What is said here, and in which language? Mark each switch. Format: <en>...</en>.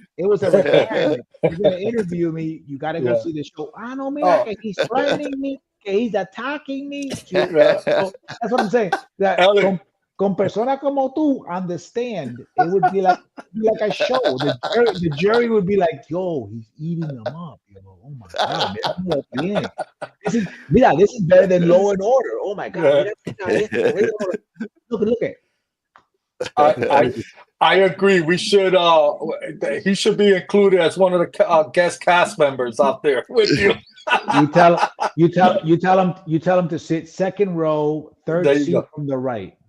<en>It was a requirement. You're going to interview me. You got to go see the show.</en> <es>No, mira, que</es> <en>he's threatening me.</en> <es>Que</es> <en>he's attacking me. So that's what I'm saying. That</en> <es>con persona como tú</es> <en>on the stand, it would be like a show. The jury would be like, yo, he's eating them up.</en> <es>Yo,</es> <en>oh my God,</en> <es>mira cómo lo tiene.</es> <en>This is better than Law and Order. Oh my God,</en> <es>mira esto.</es> <en>Look at. I agree. We should. He should be included as one of the guest cast members out there with you. You tell him to sit second row, third seat from the right.</en>